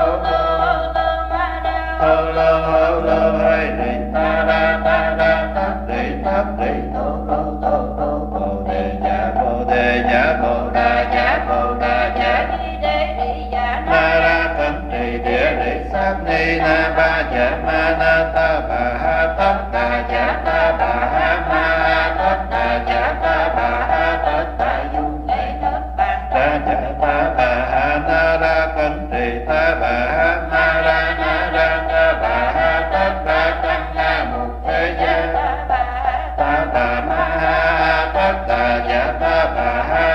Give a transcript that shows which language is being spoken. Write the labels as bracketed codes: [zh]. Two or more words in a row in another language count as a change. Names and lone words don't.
[vi] hô lô ai rị ta ra tất rị tô bồ đề dạ bồ đà dạ ma ra cẩn trì địa rị sát ni na ba dạ ma na ta bà ha tất đà dạ ta bà ha ma tất đà dạ ta bà ha tất đà dung ra dạ ta bà ha na ra cẩn trì ta bà ha ma ra ta bà ha tất đà tăng na mục thế gia ta bà ma ha tất đà dạ ta bà ha